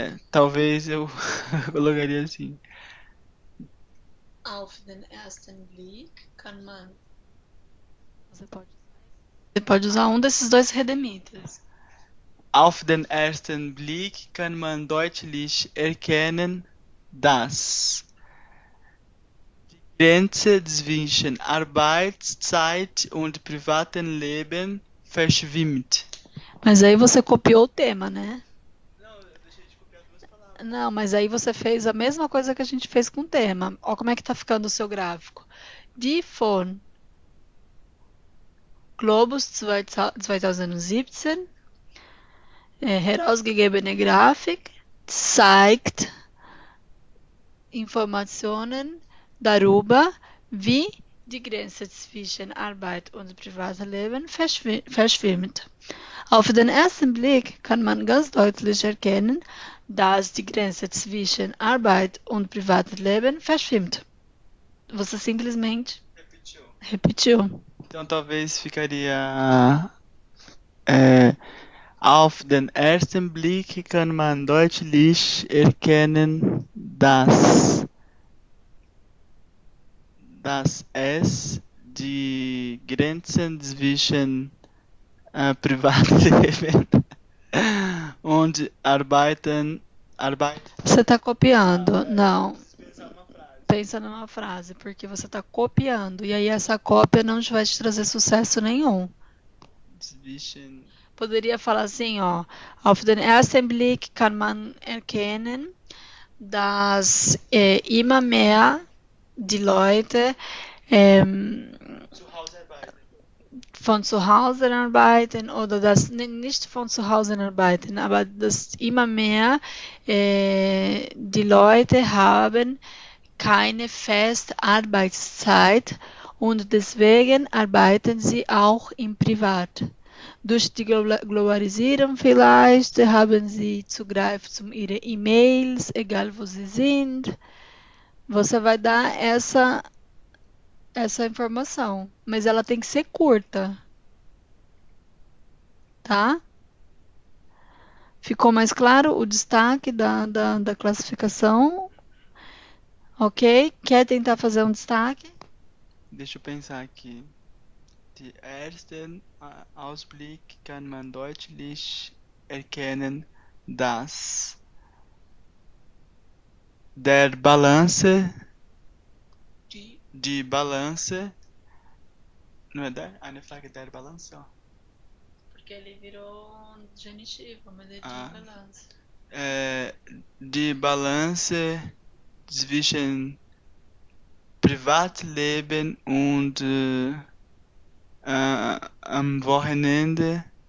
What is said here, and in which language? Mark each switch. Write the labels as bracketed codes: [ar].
[pt] Talvez eu colocaria assim. [de] Auf den ersten Blick kann man... [pt] Você pode usar um desses dois redemitas. [de] Auf den ersten Blick kann man deutlich erkennen, dass die Grenze zwischen Arbeitszeit und privatem Leben verschwimmt. [pt] Mas aí você copiou o tema, né? Não, eu deixei de copiar duas palavras. Não, mas aí você fez a mesma coisa que a gente fez com o tema. Olha como é que tá ficando o seu gráfico. [de] Die von Globus 2017 herausgegebene Grafik zeigt Informationen darüber, wie die Grenze zwischen Arbeit und Privatleben verschwimmt. Auf den ersten Blick kann man ganz deutlich erkennen, dass die Grenze zwischen Arbeit und Privatleben verschwimmt. [pt] Você simplesmente repetiu. Então talvez ficaria [de] auf den ersten Blick kann man deutlich erkennen, dass es die Grenzen zwischen Privatleben und Arbeit. [pt] Você está copiando? Não. Pensa numa frase, porque você está copiando. E aí essa cópia não vai te trazer sucesso nenhum. [de] Zwischen [pt] Poderia falar assim, ó. [de] Auf den ersten Blick kann man erkennen, dass immer mehr die Leute zu Hause arbeiten. von zu Hause arbeiten oder dass nicht von zu Hause arbeiten, aber dass immer mehr die Leute haben keine feste Arbeitszeit und deswegen arbeiten sie auch im Privat. Durch die Globalisierung vielleicht haben sie Zugriff zu ihren E-Mails, egal wo sie sind. [pt] Você vai dar essa informação, mas ela tem que ser curta, tá? Ficou mais claro o destaque da classificação? Ok? Quer tentar fazer um destaque? Deixa eu pensar aqui. [de] Die ersten Ausblick kann man deutlich erkennen, dass der Balance, die Balance, [pt] não é [de] der? Eine Frage der Balance, ó. [pt] Porque ele virou genitivo, mas ele Ah. tinha balança. [de] Die Balance zwischen Privatleben und am Wochenende.